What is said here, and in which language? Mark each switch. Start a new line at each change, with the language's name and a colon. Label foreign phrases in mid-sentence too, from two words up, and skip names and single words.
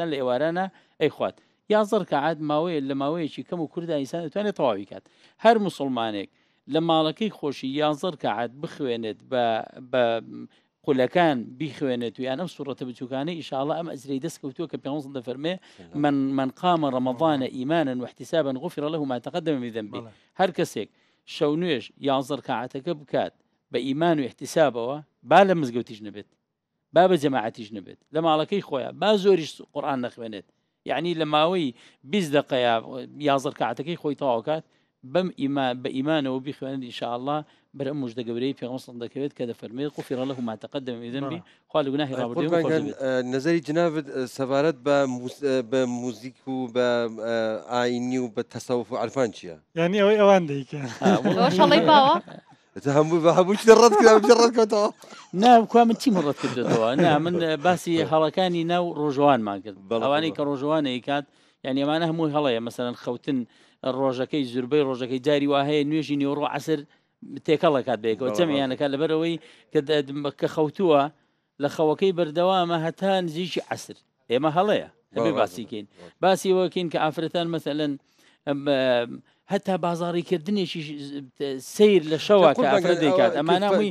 Central Kurdish: لە ئێوارانە ئەیخوات 11 ڕکعات ماوەیە لە ماوەیەکی کەم و کوردا ئینسان دەتوانێت تەواوی کات هەر موسڵمانێک لە ماڵەکەی خۆشی 11 ڕکعات بخوێنێت بە قولەکان بیخوێنێت و یان ئەم سوورەتە بچووکانەی ئینشاءالله ئەم ئەجرەی دەست کەوتووە کە پێغەمبەر دەفەرمێ
Arabic: من قام رمضان إيمانا واحتسابا غفر له ما تقدم من ذنبه
Central Kurdish: هەر کەسێک شەو نوێژ 11 ڕکعاتەکە بکات بە ئیمان و احتسابەوە با لە مزگەوتیش نبێت با بە جەماعەتیش نبێت لە ماڵەکەی خۆیان با زۆریش قورئان نەخوێنێت یعنی لە ماوەی 20 دقەیە 11 ڕکعاتەکەی خۆی تەواو کات بە ئیمانەوە بیخوێنێت ئینشاءالله بەرەم موژدە گەورەی پێغەمبەر دەکەوێت کە دەفەرمێت
Arabic: غفر له ما تقدم من ذنبه
Central Kurdish: خوا لە گوناهی ڕابردووی نظری جنابت سەبارەت بە موزیک و بە ئاینی و بە تەسەوف و عرفان چییە؟ یعنی ئەوەی ئەوان دەیکەن شەڵی باوە هەموو ڕەت کردەوە ناکوا من چی ڕەت کردێتەوە نا من باسی هەڵەکانی ناو ڕۆژەوانمان کرد ئەوانەی کە ڕۆژەوانەی کات یعنی ئەمانە هەمووی هەڵەیە مەسەلەن خەوتن ڕۆژەکەی زوربەی ڕۆژەکەی جاری وهەیە نوێژی نیوەڕۆ عەسر تێکەڵەکات بێکەوە جەمیانەکە لەبەرەوەی کە خەوتووە لە خەوەکەی بەردەوامە هەتا نزیکی عەسر ئێمە هەڵەیە دەبێ باسیکەین باسی ئەوەکەین کە ئافرەتان مەسەلەن هەتا بازاڕیکردنێکی سیر لە شەوە کە ئافرەت دەیکات ئەمانەوەی